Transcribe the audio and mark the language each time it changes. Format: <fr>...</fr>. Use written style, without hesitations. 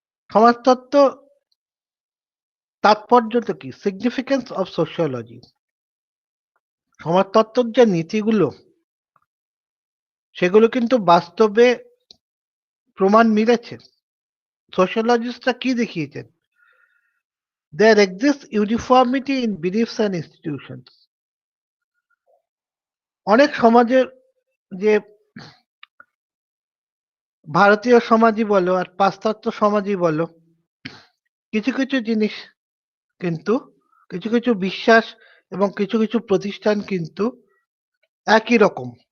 <bn>সমাজতত্ত্ব তাৎপর্যটা কি?</bn> <en>Significance of sociology.</en> <bn>সমাজতত্ত্বের যে নীতিগুলো সেগুলো কিন্তু বাস্তবে প্রমাণ মিলেছে। সোশিওলজিস্টরা কি দেখিয়েছেন?</bn> <en>There exists uniformity in beliefs and institutions.</en> <bn>অনেক সমাজের যে ভারতীয় সমাজই বলো আর পাশ্চাত্য সমাজই বলো, কিছু কিছু জিনিস কিন্তু কিছু কিছু বিশ্বাস এবং কিছু কিছু প্রতিষ্ঠান কিন্তু একই রকম।</bn>